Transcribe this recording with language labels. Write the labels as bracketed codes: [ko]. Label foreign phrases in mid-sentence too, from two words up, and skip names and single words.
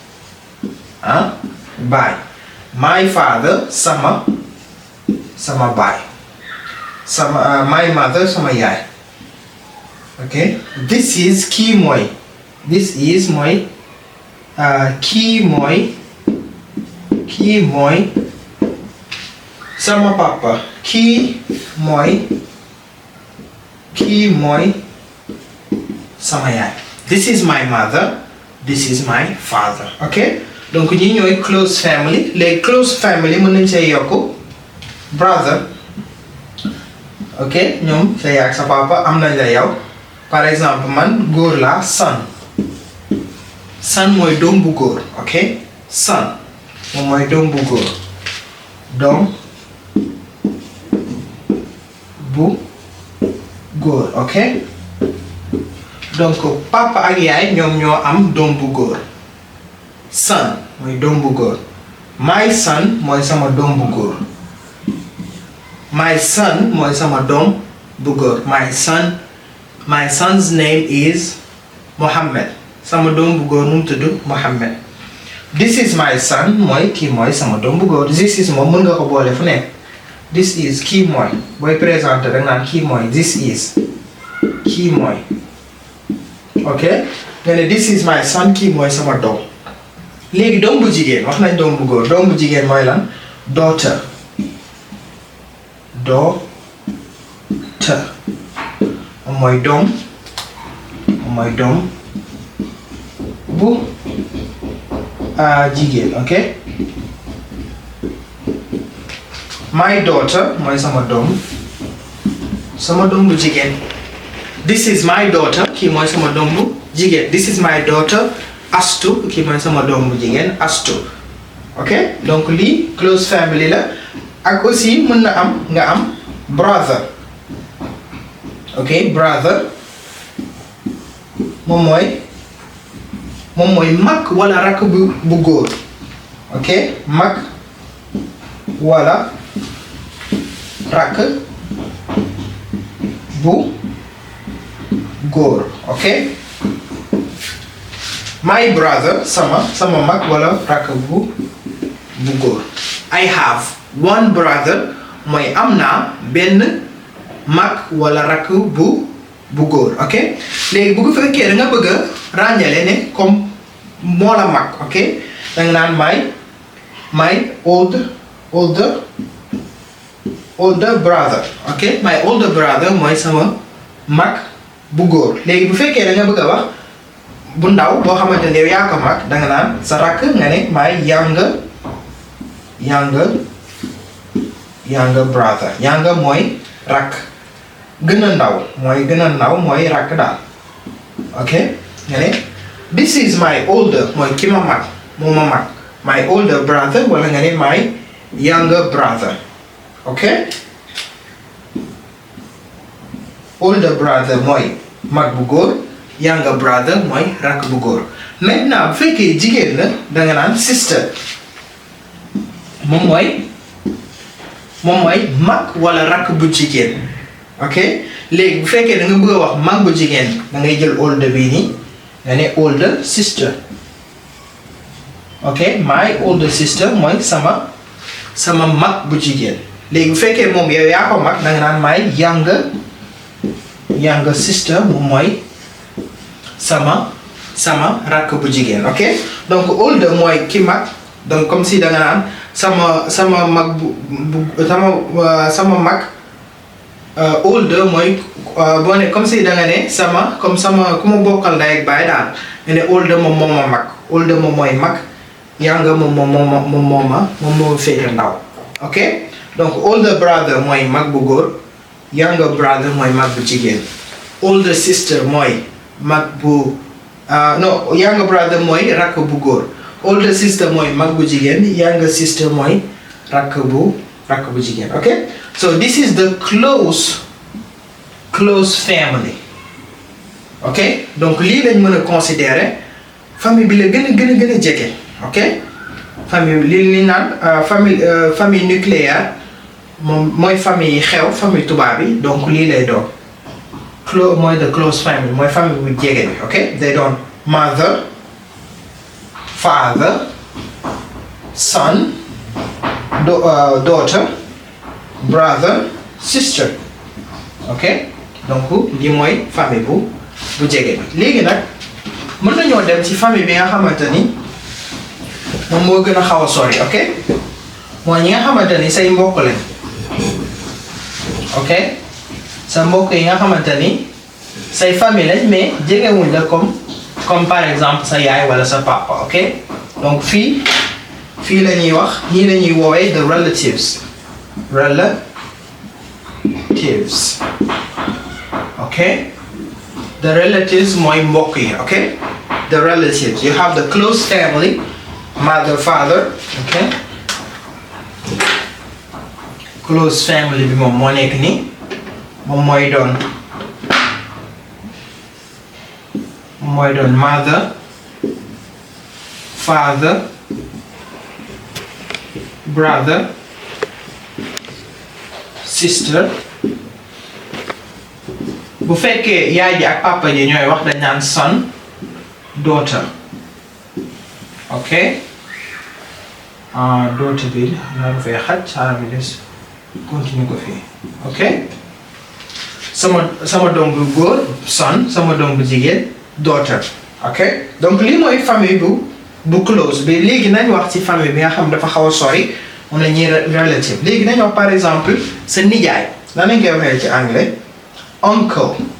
[wo] baay [en] my father [wo] sama baay [en] my mother [wo] sama yaay [en] ok this is [wo] kii mooy sama papa kii mooy sama yaay [en] this is my mother this is my father [wo] ok donc ñi ñooy [en] close family [wo] les [en] close family [wo] mën nañ see yokk brother ok ñoom sa yaay ak sa papa am nañ la yow [fr] par exemple [wo] man góor laa son mooy doom bu góor ok son moom mooy doom bu góor ok donc papa ak yaay ñoom ñoo am doom bu góor son mooy doom bu góor [en] my son [wo] mooy sama doom bu góor [en] my son [wo] mooy sama doom bu góor [en] my son's name is Mohammed [wo] sama doom bu góor nu mu tudd Mohammed this [en] is my son [wo] mooy kii mooy sama doom bu góor [en] this is [wo] moom mën nga ko boole fu nekk [en] this is [wo] kii mooy booy présenté da nga naan kii mooy [en] this is [wo] kii mooy ok nga ne [en] this is my son [wo] kii mooy sama doom léegi doom bu jigéen wax nañ doom bu góor doom bu jigéen mooy lan daughter moom mooy doom bu jigéen ok [en] my daughter [wo] mooy sama doom bu jigéen [en] this is my daughter [wo] kii mooy sama doom bu jigéen [en] this is my daughter [wo] Astu kii mooy sama doom bu jigéen Astu ok donc lii [en] close family [wo] la ak aussi mën na am nga am brother ok brother moom mooy mag wala rakk bu góor ok mag wala rakk bu góor ok [en] my brother [wo] sama mag wala rakk bu góor [en] I have one brother [wo] mooy am naa benn mag wala rakk bu góor ok léegi bu ko fekkee da nga bëgg a ràññale ne comme moo la mag ok da nga naan my [en] older brother ok my older brother [wo] mooy sama mag bu góor léegi bu fekkee da nga bëgg a wax bu ndaw boo xamante ne yow yaa ko mag da nga naan sa rakk nga ne my [en] younger brother younger [wo] mooy rakk gën a ndaw mooy rakk daal ok nga ne [en] this is my older [wo] mooy ki ma mag moo ma mag [en] my older brother [wo] wala nga ne [en] my younger brother ok older brother [wo] mooy mag bu góor [en] younger brother [wo] mooy rakk bu góor maintenant bu fekkee jigéen la da nga naan sister moom mooy mag wala rakk bu jigéen ok léegi bu fekkee da nga bëgg a wax mag bu jigéen da ngay jël older bii nii nga ne [en] older sister ok my older sister [wo] mooy sama mag bu jigéen léegi bu fekkee moom yow yaa ko mag da nga naan [en] my younger sister [wo] moom mooy sama rakk bu jigéen ok donc older mooy ki mag donc comme si da nga naan sama mag sama mag older mooy boo ne comme si da nga ne sama ku ma bokkal ndey ak baay daal nga ne older moom moo ma mag older moom mooy mag younger moom moo féete ndaw ok donc [en] older brother [wo] mooy mag bu góor [en] younger brother [wo] mooy mag bu jigéen [en] older sister [wo] mooy mag bu [en] younger brother [wo] mooy rakk bu góor [en] older sister [wo] mooy mag bu jigéen [en] younger sister [wo] mooy rakk bu jigéen [en] ok so this is the close family [wo] ok donc lii lañ mën a considérer famille bi la gën a jege ok famille li naan [fr] famille nucléaire [wo] moom mooy famille yi xew famille tubaab yi donc lii lay doon mooy [en] the close family [wo] mooy famille bu jege bi ok day doon [en] mother father son daughter brother sister [wo] ok donc lii mooy famille bu jege bi léegi nag mën nañoo dem ci famille bi nga xamante ni moom moo gën a xaw a sori ok mooy ñi nga xamante ni say mbokk lañ ok sa mbokk yi nga xamante ni say famille lañ mais jegewuñ la comme [fr] par exemple [wo] sa yaay wala sa papa ok donc fii la ñuy wax ñii la ñuy woowee [en] the relatives [wo] ok [en] the relatives [wo] mooy mbokk yi ok [en] the relatives you have the close family mother father ok close family [wo] bi moom moo nekk nii moom mooy doon [en] mother father brother sister [wo] bu fekkee yaay ji ak papa ji ñooy wax dañ naan [en] son daughter [wo] ok daughter bi naa fay xaj xaaral bi des continue ko fii ok sama doom bu góor son sama doom bu jigéen daughter ok donc lii mooy famille bu close bi léegi nañ wax ci famille bi nga xam dafa xaw a sori mun na ñuy relative léegi nañ wax [fr] par exemple [wo] sa nijaay lan lañ koy waxee ci anglais uncle